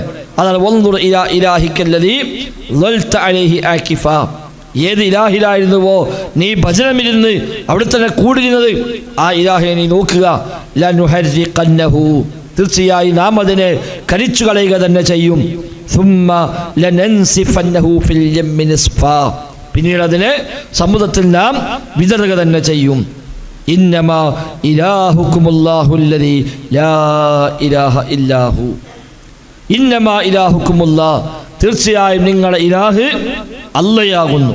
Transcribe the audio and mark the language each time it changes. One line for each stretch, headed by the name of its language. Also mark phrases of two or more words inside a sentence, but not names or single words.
Arabic: അതാണ് وانظر إلى إلهك الذي ظلت عليه عاكفا.
Malayalam: ഏത് ഇലാഹിലായിരുന്നുവോ നീ ഭജനമിരുന്ന് അവിടെ തന്നെ കൂടിയിരുന്നത്, ആ ഇലാഹിനെ നീ നോക്കുക. ലനുഹർരിഖന്നഹു, തീർച്ചയായും നാം അതിനെ കരിച്ചു കളയുക തന്നെ ചെയ്യും.
Arabic: ثم لننسفنه في اليم نسفا,
Malayalam: പിന്നീട് അതിനെ സമുദ്രത്തിൽ നാം വിതറുക തന്നെ ചെയ്യും.
Arabic: إنما إلهكم الله الذي لا إله إلا هو. إنما إلهكم الله,
Malayalam: തീർച്ചയായും നിങ്ങളുടെ ഇലാഹ് അല്ലയാകുന്നു.